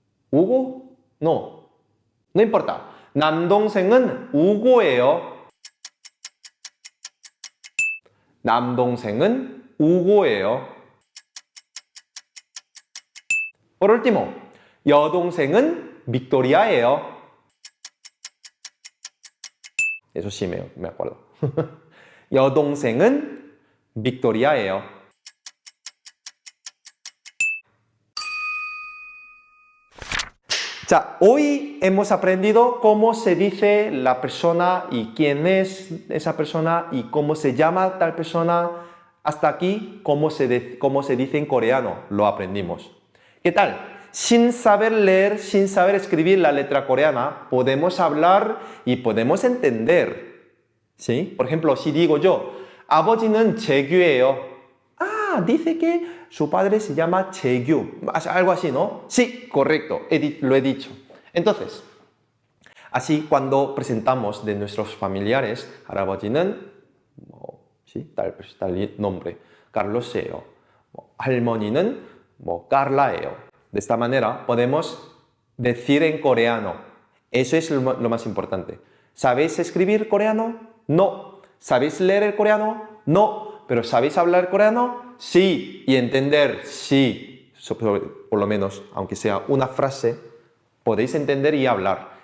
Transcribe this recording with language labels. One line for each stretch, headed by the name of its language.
Spanish: ¿Hugo? No. No importa.
Korean: 남동생은 우고예요. 남동생은 우고예요.
Spanish: Por último,
Korean: 여동생은 빅토리아예요.
Spanish: Eso sí me acuerdo.
Korean: 여동생은 빅토리아예요.
Spanish: Ya, hoy hemos aprendido cómo se dice la persona y quién es esa persona y cómo se llama tal persona. Hasta aquí, cómo se dice en coreano, lo aprendimos. ¿Qué tal? Sin saber leer, sin saber escribir la letra coreana, podemos hablar y podemos entender. ¿Sí? Por ejemplo, si digo yo,
Korean: 아버지는 재규예요.
Spanish: Ah, dice que su padre se llama Chaegyu. Algo así, ¿no? Sí, correcto, lo he dicho. Entonces, así cuando presentamos de nuestros familiares,
Korean: 할아버지는
Spanish: ¿sí? tal nombre, Carlos예요.
Korean: 할머니는 Carla예요.
Spanish: De esta manera podemos decir en coreano. Eso es lo más importante. ¿Sabéis escribir coreano? No. ¿Sabéis leer el coreano? No. ¿Pero sabéis hablar coreano? Sí. Y entender, sí. Por lo menos, aunque sea una frase, podéis entender y hablar.